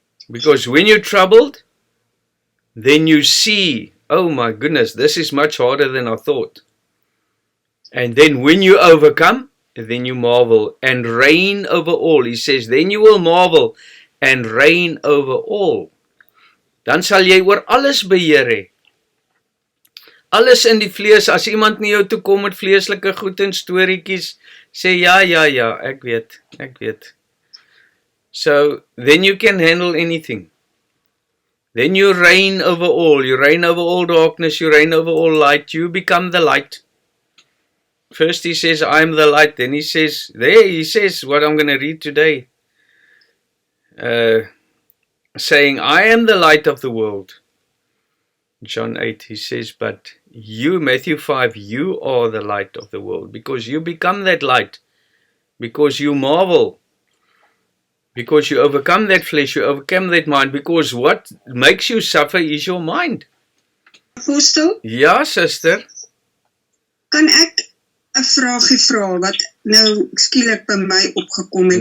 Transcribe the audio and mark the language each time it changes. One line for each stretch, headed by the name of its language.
English: Because when you're troubled, then you see, oh my goodness, this is much harder than I thought. And then when you overcome, then you marvel and reign over all. He says, then you will marvel and reign over all.
Afrikaans: Dan sal jy oor alles beheer hê. Alles in die vlees, as iemand nie jou toe kom met vleeslike goed en storieetjies, sê ja, ek weet.
English: So, then you can handle anything. Then you reign over all. You reign over all darkness. You reign over all light. You become the light. First he says, I am the light. Then he says, what I'm going to read today. Saying, I am the light of the world. John 8, he says, but you, Matthew 5, you are the light of the world, because you become that light, because you marvel, because you overcome that flesh, you overcome that mind, because what makes you suffer is your mind.
Afrikaans: Apostel? Ja, sister. Kan ek 'n vraagie vra wat nou skielik by my opgekom het?